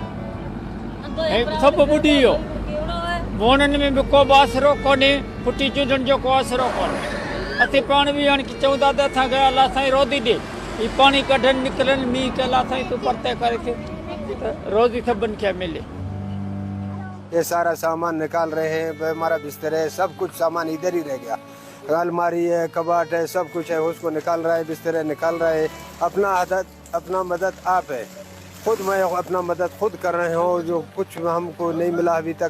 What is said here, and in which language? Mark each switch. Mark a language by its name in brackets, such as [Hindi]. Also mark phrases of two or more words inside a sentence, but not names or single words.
[Sindhi] सभु ॿुॾी वियो, वणनि में बि को बि आसिरो कोन्हे, फुटी चुॾनि जो को आसिरो कोन्हे। असीं पाण बि हाणे चऊं था त असांखे अलाह साईं रोज़ी ॾे, ही पाणी कढनि निकिरनि, मींहुं के अलाह साईं तूं परते करे त रोज़ी सभिनि खे मिले। [Urdu] یہ سارا سامان نکال رہے ہیں، ہمارا بستر ہے، سب کچھ سامان ادھر ہی رہ گیا. الماری ہے، کباٹ ہے، سب کچھ ہے، اس کو نکال رہا ہے، بستر نکال رہا ہے. اپنا مدد آپ ہے، خود میں اپنا مدد خود کر رہے ہو، جو کچھ ہم کو نہیں ملا ابھی تک.